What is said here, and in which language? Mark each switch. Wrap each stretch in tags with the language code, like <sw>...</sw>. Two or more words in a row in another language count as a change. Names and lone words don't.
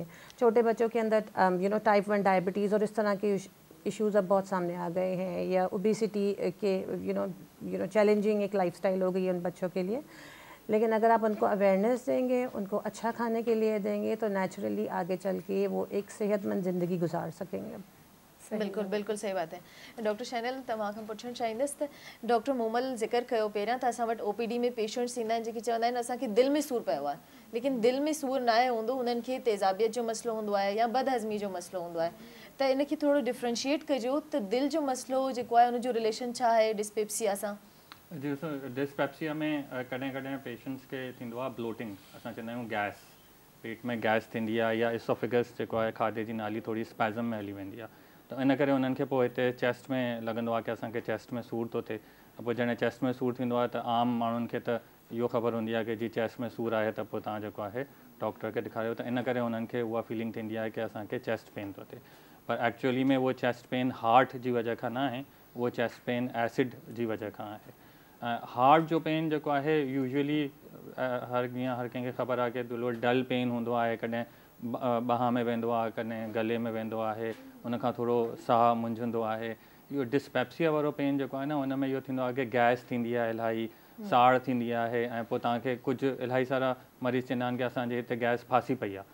<ur>چھوٹے بچوں کے اندر</ur> <en>type 1 diabetes</en> <ur>اور اس طرح کے ایشوز اب بہت سامنے آ گئے ہیں، یا اوبیسٹی کے چیلنجنگ ایک لائف اسٹائل ہو گئی ہے ان بچوں کے لیے. لیکن اگر آپ ان کو اویئرنس دیں گے، ان کو اچھا کھانے کے لیے دیں گے، تو نیچرلی آگے چل کے وہ ایک صحت مند زندگی گزار سکیں گے. بالکل بالکل صحیح بات ہے.</ur> <sd>डॉक्टर शैनल तव्हां खां पुछणु चाहींदसि त डॉक्टर मोमल ज़िक्र कयो पहिरियां त असां वटि OPD में पेशेंट्स ईंदा आहिनि जेके चवंदा आहिनि असांखे दिलि में सूरु पियो आहे, लेकिन दिलि में सूरु न आहे हूंदो, उन्हनि खे तेज़ाबियत जो मसइलो हूंदो आहे या बदहज़मी जो मसइलो हूंदो आहे. त इनखे थोरो डिफ्रेंशिएट कजो त दिलि जो मसइलो जेको आहे उनजो रिलेशन छा आहे डिस्पेप्सिया सां. जी डिस्पेप्सिया में कॾहिं कॾहिं पेशेंट्स खे थींदो आहे ब्लोटिंग, असां चवंदा आहियूं गैस, पेट में गैस थींदी आहे, या इसोफिगस जेको आहे खाधे जी नाली थोरी स्पैज़म में हली वेंदी आहे. त इन करे उन्हनि खे पोइ हिते चेस्ट में लॻंदो आहे की असांखे चेस्ट में सूरु थो थिए. त पोइ जॾहिं चेस्ट में सूरु थींदो आहे त आम माण्हुनि खे त इहो ख़बर हूंदी आहे कि जी चेस्ट में सूरु आहे त पोइ तव्हां जेको आहे डॉक्टर खे ॾेखारियो. त इन करे उन्हनि खे उहा फीलिंग थींदी आहे की असांखे</sd> <en>chest pain</en> <sd>थो थिए. पर एक्चुअली में उहो</sd> <en>chest pain heart</en> <sd>जी वजह खां न आहे, उहो</sd> <en>chest pain acid</en> <sd>जी वजह खां आहे. हार्ट जो पेन जेको आहे यूजुअली हर कंहिंखे ख़बर आहे कि थोरो</sd> <en>dull pain</en> <sd>हूंदो आहे, कॾहिं ॿाह में वेंदो आहे, कॾहिं गले में वेंदो आहे, उनखां थोरो साहु मुंझंदो आहे. इहो डिस्पेप्सिया वारो पेन जेको आहे न, हुन में इहो थींदो आहे कि गैस थींदी आहे इलाही, साड़ थींदी आहे, ऐं पोइ तव्हांखे कुझु इलाही सारा मरीज़ चवंदा आहिनि कि असांजे हिते गैस फासी पई आहे.</sd>